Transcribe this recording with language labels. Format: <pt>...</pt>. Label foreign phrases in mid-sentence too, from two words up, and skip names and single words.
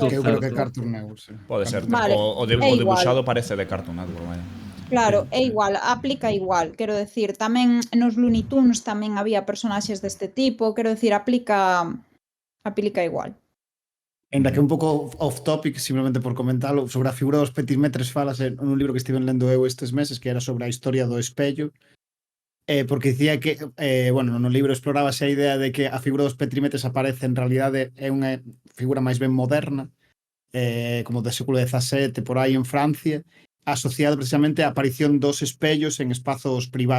<gl>que eu creo que é Certo. Cartoon Network, sí. Pode ser. Cartoon Vale, Network. é O igual. debuxado parece de Cartoon Network, vaya. Claro, é igual, aplica igual, quero decir, tamén nos Looney Tunes tamén había personaxes deste tipo, quero decir, aplica igual. Ainda que un pouco</gl> <en>off topic,</en> <gl>simplemente por comentalo, sobre a figura dos petimetres falase nun libro que estiven lendo eu estes meses, que era sobre a historia do espello, porque dicía que, bueno, no libro explorábase a idea de que a figura dos petimetres aparece en realidade é unha figura máis ben moderna, como do século XVII, por aí en Francia, asociado precisamente á aparición dos espellos en espazos privados.</gl>